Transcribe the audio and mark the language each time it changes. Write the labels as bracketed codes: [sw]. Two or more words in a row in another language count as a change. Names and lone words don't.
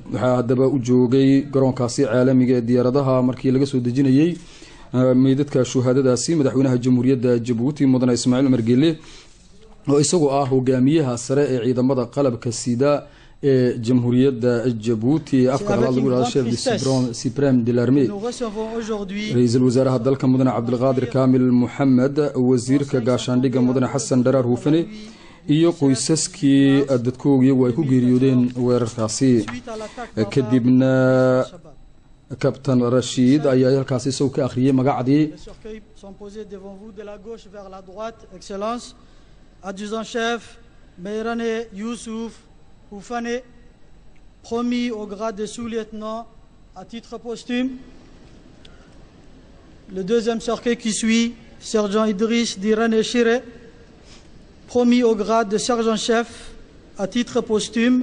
[so] waxaa haddaba u joogay garoonkaasi caalamiga ee diyaaradaha markii laga soo dejinayay meydadka shuhadadaasi madaxweynaha jamhuuriyadda Djibouti mudane Ismaaciil Umar Geele oo isagoo ah hogaamiyaha sare ee ciidamada qalabka sida ee jamhuuriyadda Djibouti afka lagu yiraahdo [fr] chef supreme de l'armée. [so] ra'iisul wasaaraha dalka mudane Cabdulqaadir Kaamil Mohamed, wasiirka gaashaandhigga mudane Xasan Daraar Hufane iyo qoysaskii dadkoogii ay ku geeriyoodeen weerarkaasi. kadibna Captain Rachid ayaa halkaasi soo ka akhriyay magacadii [fr] adjudant chef Meyrane Youssouf Hufane, promis au grade de sous-lieutenant à titre posthume. Le deuxième cercueil qui suit, sergent Idriss Dirane Chire, promis au grade de sergent-chef à titre posthume.